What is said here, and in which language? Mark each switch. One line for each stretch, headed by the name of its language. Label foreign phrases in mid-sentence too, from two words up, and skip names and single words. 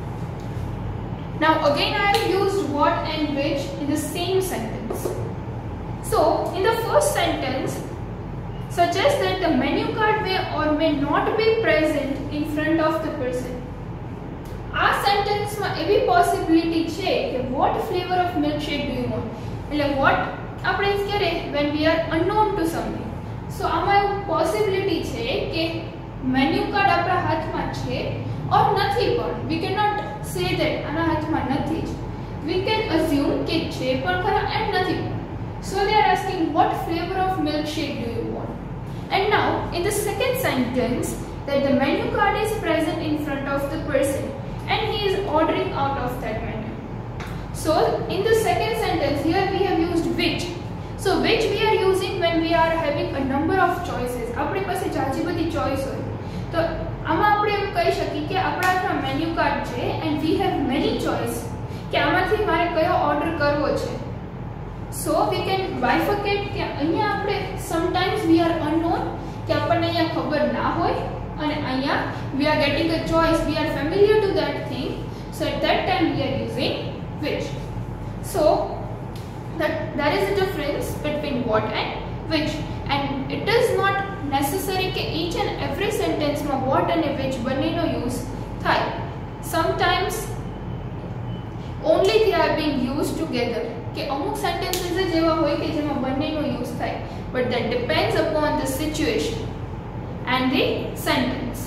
English: Now again I have used what and which in the same sentence. So in the first sentence, suggest that the menu card may or may not be present in front of the person.
Gujarati: આ સેન્ટેન્સમાં એવી પોસિબિલિટી છે કે
English: what flavor of milkshake do you want? એટલે what
Gujarati: આપણે ક્યારે
English: when we are unknown to something.
Gujarati: So આમાં એવું પોસિબિલિટી છે કે
English: menu card
Gujarati: આપણા હાથમાં છે or નથી પણ.
English: We cannot say that
Gujarati: આના હાથમાં નથી જ.
English: We can assume
Gujarati: કે છે પણ ખરા and નથી પણ.
English: So they are asking what flavor of milkshake do you want? And now in the second sentence that the menu card is present in front of the person and he is ordering out of that menu. So in the second sentence here we have used which. So which we are using when we are having a number of choices.
Gujarati: આપણી પાસે જાજી બધી ચોઈસ હોય તો આમાં આપણે એમ કહી શકીએ કે આપણા હાથમાં
English: menu card
Gujarati: છે
English: and we have many choice
Gujarati: કે આમાંથી મારે કયો ઓર્ડર કરવો છે.
English: So we can bifurcate
Gujarati: કે અહીંયા આપણે
English: sometimes we are unknown
Gujarati: કે આપણને અહીંયા ખબર ના હોય
English: and અહીંયા we are getting a choice, we are familiar to that thing, so at that time we are using which. So that is the difference between what and which, and it is not necessary કે each and every sentence માં what and which બંનેનો use થાય. Sometimes only they are being used together
Gujarati: કે અમુક sentences જ એવા હોય કે જેમાં બંનેનો use થાય,
English: but that depends upon the situation and the sentence.